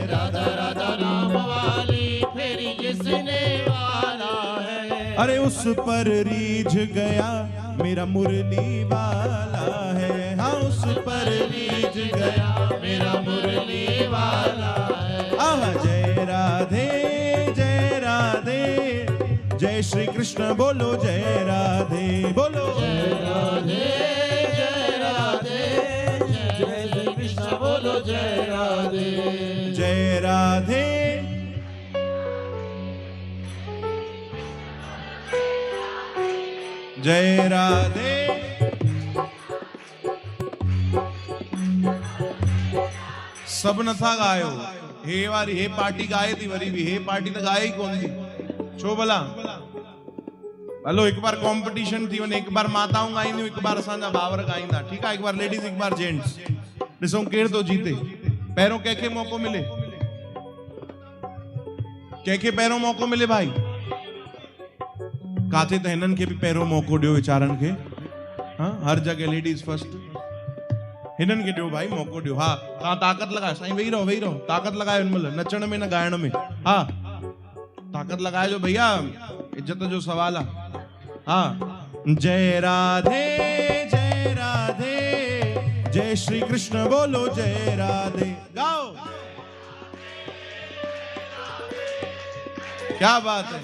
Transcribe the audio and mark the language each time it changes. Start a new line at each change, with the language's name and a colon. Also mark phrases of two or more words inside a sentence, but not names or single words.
Hindi: राधा राधा नाम वाली फेरी जिसने माला है। अरे उस पर रीझ गया मेरा मुरली वाला है। हाँ उस पर रीझ गया मेरा मुरली वाला है। आह जय राधे जय राधे, जय श्री कृष्ण बोलो जय राधे बोलो जय राधे जय राधे, जय श्री कृष्ण बोलो जय राधे। जय राधे। जय राधे।
Sindhi: सब नथा गायो, हे वारी हे पार्टी गाए थी वरी भी हे पार्टी तो गाए ही कौन थी छो भला। हलो एक बार कंपटीशन थी वने, एक बार माताऊं गाईंदियूं एक बार असांजा भावर गाईंदा,
Hindi: ठीक है।
Sindhi: एक बार लेडीज एक बार जेंट्स, ॾिसूं केर तो जीते। पहिरों कंहिंखे मौको मिले, कंहिंखे पहिरों मौको मिले भाई। काथे त हिननि खे बि पहिरों मौको ॾियो वीचारनि खे।
Hindi: हाँ हर जगह
English: ladies first.
Sindhi: हिनन के दियो भाई मौको दियो। हाँ तव्हां ताक़त लगायो साईं, वेही रहो ताक़त लगायो हिन महिल, नचण में न गाइण में। हाँ ताक़त लगाइजो भैया, इज्जत जो सवाल आहे।
Hindi: हाँ जय राधे जय श्री कृष्ण बोलो जय राधे। गाओ, क्या बात है।